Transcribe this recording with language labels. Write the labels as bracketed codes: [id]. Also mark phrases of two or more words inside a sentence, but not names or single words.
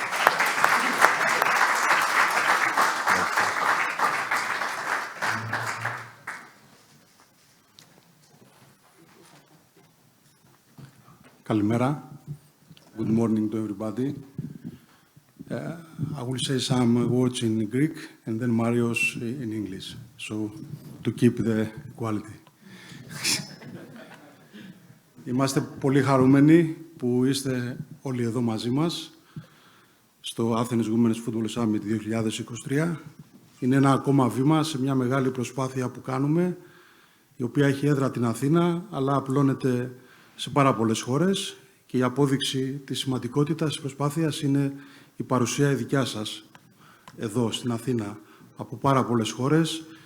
[el] Kalimera. [en] Good morning to everybody. I will say some words in Greek and then Marios in English, so to keep the quality. [el] Είμαστε πολύ χαρούμενοι που είστε όλοι εδώ μαζί μας στο Athens Women's Football Summit 2023. Είναι ένα ακόμα βήμα σε μια μεγάλη προσπάθεια που κάνουμε, η οποία έχει έδρα την Αθήνα, αλλά απλώνεται σε πάρα πολλές χώρες και η απόδειξη της σημαντικότητας της προσπάθειας είναι η παρουσία η δικιά σας εδώ στην Αθήνα από πάρα πολλές χώρες,